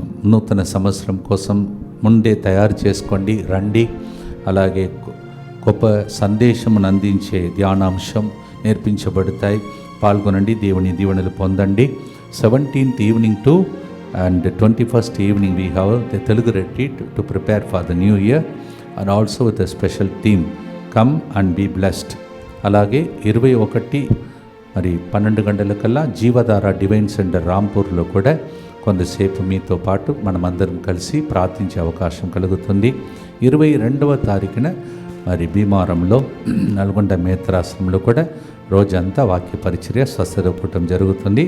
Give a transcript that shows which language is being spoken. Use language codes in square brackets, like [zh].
[te] నూతన సంవత్సరం కోసం ముందే తయారు చేసుకోండి, రండి. అలాగే గొప్ప సందేశమును అందించే ధ్యానాంశం నేర్పించబడతాయి. పాల్గొనండి, దేవుని దీవెనలు పొందండి. [en] 17th evening to and 21st evening we have the Telugu retreat to prepare for the new year and also with a special theme, come and be blessed. [te] అలాగే 21 మరి 12 గంటలకల్లా జీవధార డివైన్ సెంటర్ రాంపూర్లో కూడా కొంతసేపు మీతో పాటు మనమందరం కలిసి ప్రార్థించే అవకాశం కలుగుతుంది. 22వ తారీఖున మరి భీమారంలో నల్గొండ మేత్రాశ్రమంలో కూడా రోజంతా వాక్య పరిచర్య స్వస్థత కూటం జరుగుతుంది.